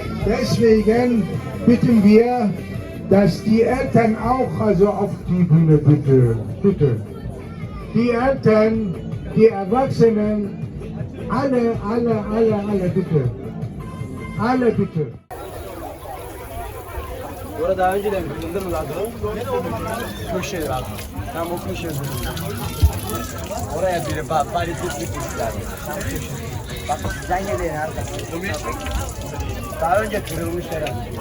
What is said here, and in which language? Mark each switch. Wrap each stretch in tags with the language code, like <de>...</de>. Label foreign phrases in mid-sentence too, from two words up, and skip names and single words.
<de>Deswegen bitten wir, dass die Eltern auch also auf die Bühne bitte. Bitte. Die Eltern, die Erwachsenen, alle bitte. Alle bitte.</de> <tr>Orada daha önce de mi? Bunda mı lazım? Köşe lazım. Tam o köşe. Oraya biri bak. Bari tutmuşlar. Tam köşe. Bak sen yedin arkadaşlar. Daha önce kırılmış herhalde.</tr>